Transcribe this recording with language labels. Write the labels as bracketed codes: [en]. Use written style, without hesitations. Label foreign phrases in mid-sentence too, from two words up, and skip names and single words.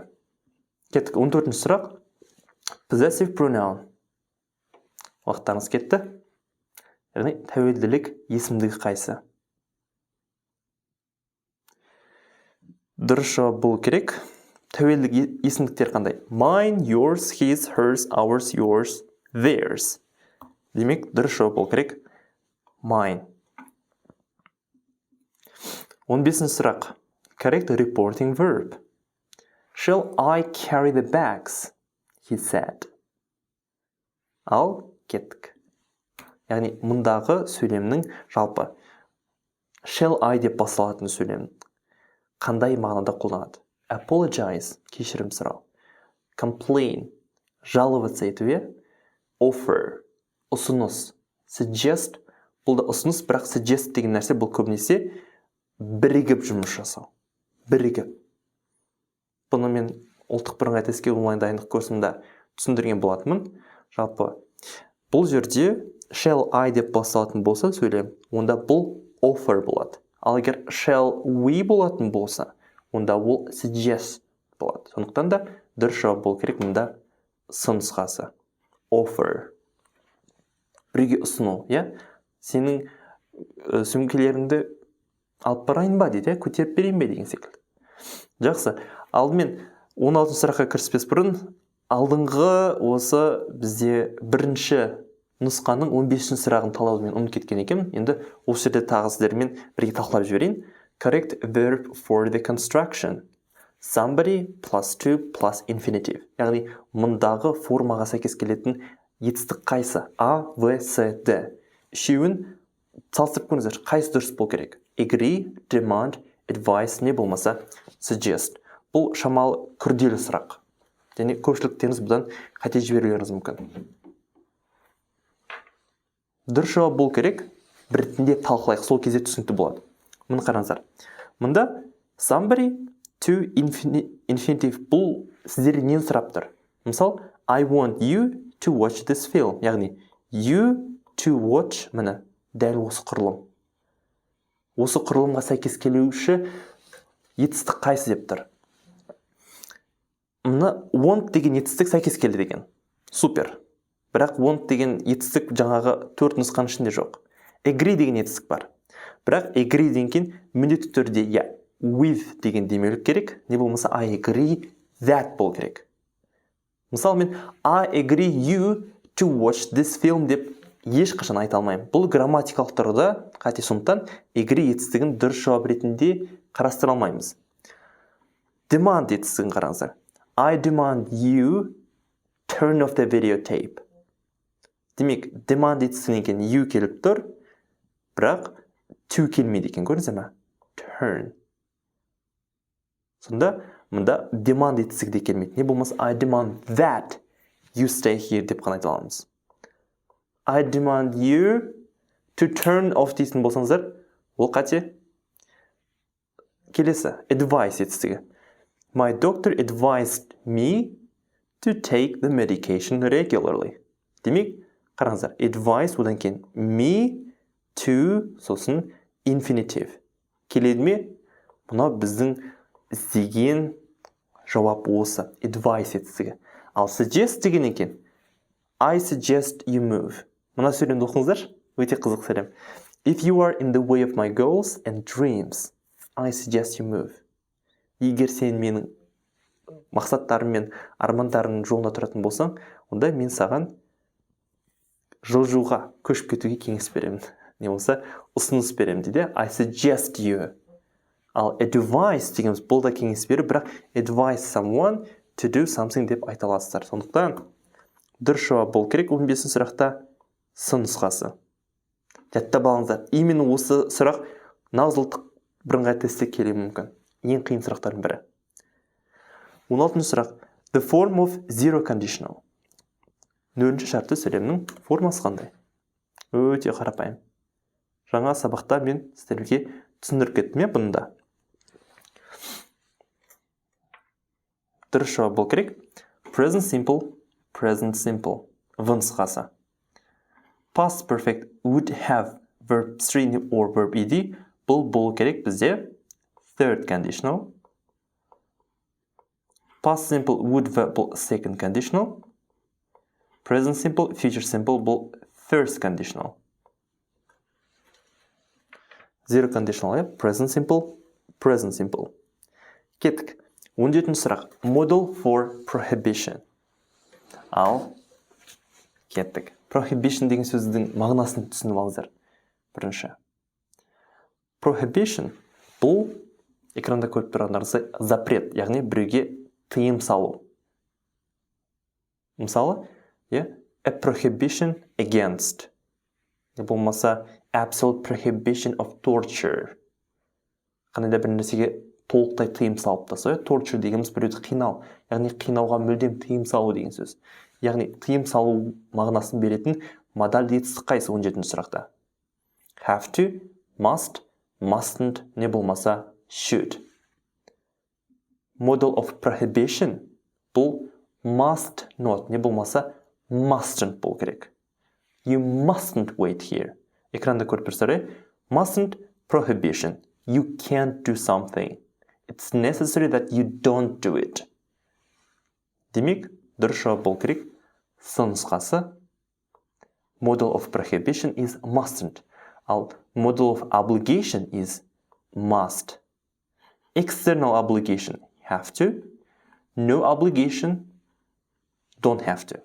[kk] Кеттік. 14-ші сұрақ. [en] Possessive pronoun. [kk] Уақыттарыңыз кетті. Яғни тәуелділік есімдігі қайсы? Дұрыс жауап болу керек. Тәуелділік есімдіктер қандай? [en] Mine, yours, his, hers, ours, yours, theirs. [kk] Демек, дұрыс жауап болу керек. Mine. 15-ші сұрақ. [en] Correct reporting verb. Shall I carry the bags? He said. [kk] Ал кеттік. Яғни, мұндағы сөйлемнің жалпы [en] shall I [kk] деп басталатын сөйлем. қандай мағынада қолданады? Apologize, кешірім сұрау. Complain, жаловаться ету, иә? Offer, ұсыныс. Suggest, бұл да ұсыныс, бірақ suggest деген нәрсе бұл көбінесе бірігіп жұмыс жасау. Бірігіп. Бұны мен ұлттық бірыңғай тестке онлайн дайындық курсында түсіндірген болатынмын. Жалпы, бұл жерде [en] shall I [kk] деп басталатын болса сөйлем, онда бұл offer болады. Ал егер [en] shall we [kk] болатын болса, онда ол suggest болады. Сондықтан да дұрыс жауап болу керек мұнда сын нұсқасы. Offer. Біреуге ұсыну, иә? Сенің сөмкелеріңді алып барайын ба дейді, көтеріп берейін бе деген секілді. Жақсы. Алдымен 16 сұраққа кіріспес бұрын, алдыңғы осы бізде бірінші нұсқаның 15 сұрағын талдауды мен ұмытып кеткен екенмін. Енді осы жерде тағы сіздермен бірге талқылап жіберейін. [en] Correct verb for the construction. Somebody plus to plus infinitive. [kk] Яғни мұндағы формаға сәйкес келетін етістік қайсы? А, В, С, Д. Үшеуін салыстырып көріңіздер, қайсы дұрыс болу керек? [en] Agree, demand, advise, [kk] не болмаса suggest. Бұл шамалы күрделі сұрақ. Және көпшіліктеріңіз бұдан қате жіберулеріңіз мүмкін. Дұрыс жауап болу керек, біртіндеп талқылайық, сол кезде түсінікті болады. Мұны қараңыздар. Мұнда [en] somebody to infinitive, [kk] бұл сіздерден нені сұрап тұр? Мысалы, [en] I want you to watch this film. [kk] Яғни, [en] you to watch, [kk] міне, дәл осы құрылым. Осы құрылымға сәйкес келуші етістік қайсы деп тұр? Мұны want деген етістік сәйкес келді деген. Супер. Бірақ want деген етістік жаңағы 4 нұсқаның ішінде жоқ. Agree деген етістік бар. Бірақ agree деген кейін міндетті түрде with деген демеулік керек. Не болмаса [en] I agree that [kk] бол керек. Мысалы мен [en] I agree you to watch this film [kk] деп ешқашан айта алмаймын. Бұл грамматикалық тұрғыда қате, сондықтан agree етістігін дұрыс жауап ретінде қарастыра алмаймыз. Demand етістігін қараңыздар. [en] I demand you turn off the videotape. [kk] Демек, demand етістігінен кейін you келіп тұр, бірақ to келмейді екен, көрдіңіздер ме? Turn. Сонда мұнда demand етістігі де келмейді. Не болмаса [en] I demand that you stay here [kk] деп қана айта аламыз. [en] I demand you to turn off [kk] дейтін болсаңыздар, ол қате. Келесі, advice етістігі. [en] My doctor advised me to take the medication regularly. [kk] Демек, қараңыздар, advice одан кейін [en] me to, [kk] сосын infinitive. Келеді ме? Мұна біздің іздеген жауап осы, advice етістігі. Ал suggest деген екен, [en] I suggest you move. [kk] Мұна сөйлемді оқыңыздар, өте қызық сөйлем. [en] If you are in the way of my goals and dreams, I suggest you move. [kk] Егер сен менің мақсаттарым мен армандарымның жолында тұратын болсаң, онда мен саған жылжуға, көшіп кетуге кеңес беремін. Не болса, ұсыныс беремін дейді. [en] I suggest you. [kk] Ал advice дегеніміз бұл да кеңес беру, бірақ [en] advise someone to do something [kk] деп айта аласыздар. Сондықтан дұрыс жауап болу керек 15 сұрақта сын нұсқасы. Жаттап алыңыздар. Именно осы сұрақ нағыз ұлттық бірыңғай тестте келуі мүмкін. Ең қиын сұрақтардың бірі. 16 сұрақ. [en] The form of zero conditional. [kk] Нөлінші шартты сөйлемнің формасы қандай? Өте қарапайым. Жаңа сабақта мен сіздерге түсіндіріп кеттім бұнда. Дұрыс жауап болу керек. [en] Present simple, present simple. [kk] В нұсқасы. [en] Past perfect would have verb 3 or verb ed. [kk] Бұл болу керек бізде [en] third conditional. Past simple would бұл second conditional. Present simple, future simple бұл first conditional. Zero conditional, present simple, present simple. [kk] Кеттік. 17 сұрақ. [en] Model for prohibition. [kk] Ал кеттік. Prohibition деген сөздің мағынасын түсініп алыңыздар. Бірінші. Prohibition бұл экранда көріп тұрғандарыңыздай запрет, яғни біреуге тыйым салу. Мысалы, [en] a prohibition against. Болмаса absolute prohibition of torture. [kk] Қандай да бір нәрсеге толықтай тыйым салып тастау. Torture дегеніміз біреуді қинау, яғни қинауға мүлдем тыйым салу деген сөз. Яғни тыйым салу мағынасын беретін модаль етістік қайсы 17-ші сұрақта? [en] Have to, must, mustn't, [kk] не болмаса [en] should. Model of prohibition бұл must not, [kk] не болмаса mustn't бол керек. [en] You mustn't wait here. [kk] Экранда көріп тұрсыздар, [en] mustn't prohibition. You can't do something. It's necessary that you don't do it. [kk] Демек, дұрыс жауап бол керек. С нұсқасы. [en] Model of prohibition is mustn't. Ал model of obligation is must. External obligation, have to. No obligation, don't have to.